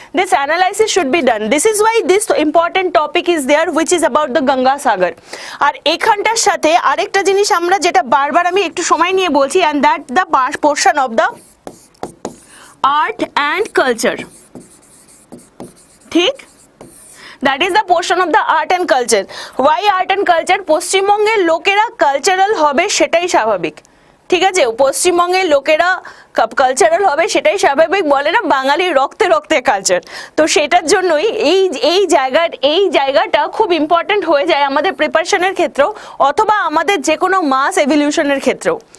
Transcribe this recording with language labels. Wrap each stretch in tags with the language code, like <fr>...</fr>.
<en>This analysis should be done. This is why this important topic is there, which is about the Ganga Sagar.</en> <bn>আর এখানটার সাথে আরেকটা জিনিস আমরা যেটা বারবার আমি একটু সময় নিয়ে বলছি,</bn> <en>and that the portion of the art and culture. ঠিক, that is the portion of the art and culture. Why art and culture?</en> <bn>পশ্চিমবঙ্গের লোকেরা কালচারাল হবে সেটাই স্বাভাবিক. ঠিক আছে, পশ্চিমবঙ্গের লোকেরা কালচারাল হবে সেটাই স্বাভাবিক, বলে না বাঙালির রক্তে রক্তে কালচার. তো সেটার জন্যই এই জায়গাটা খুব ইম্পর্টেন্ট হয়ে যায় আমাদের প্রিপারেশনের ক্ষেত্রেও, অথবা আমাদের যে কোনো মাস এভলিউশনের ক্ষেত্রেও.</bn>